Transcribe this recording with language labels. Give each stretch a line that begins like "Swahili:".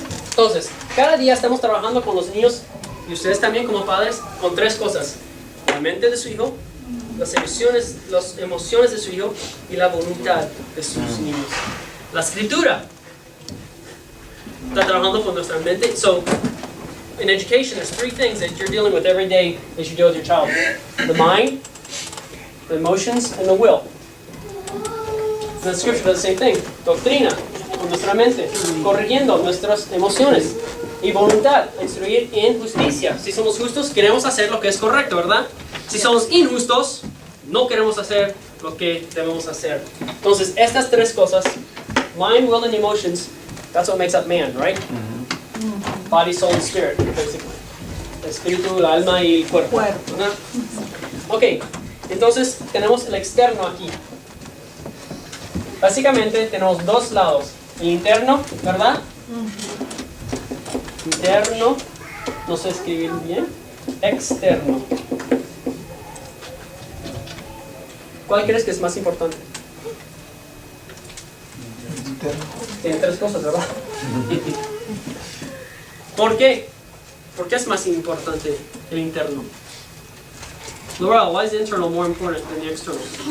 Spanish: Entonces, cada día estamos trabajando con los niños y ustedes también como padres con tres cosas: la mente de su hijo, las emociones de su hijo y la voluntad de sus niños. La escritura está trabajando con nuestra mente.
English: So, in education, there's three things that you're dealing with every day that you deal with your child: the mind, the emotions, and the will. The scripture does the same thing.
Spanish: Doctrina, con nuestra mente, corrigiendo nuestras emociones, y voluntad, instruir en justicia. Si somos justos, queremos hacer lo que es correcto, ¿verdad? Si somos injustos, no queremos hacer lo que debemos hacer. Entonces, estas tres cosas,
English: mind, will, and emotions, that's what makes up man, right? Body, soul, and spirit, basically.
Spanish: El espíritu, el alma y el cuerpo. ¿Verdad? Ok, entonces tenemos el externo aquí. Básicamente tenemos dos lados. El interno, ¿verdad? Interno, no sé escribir bien. Externo. ¿Cuál crees que es más importante? Tienen tres cosas, ¿verdad? ¿Por qué? ¿Por qué es más importante el interno?
English: Laurel, why is the internal more important than the external?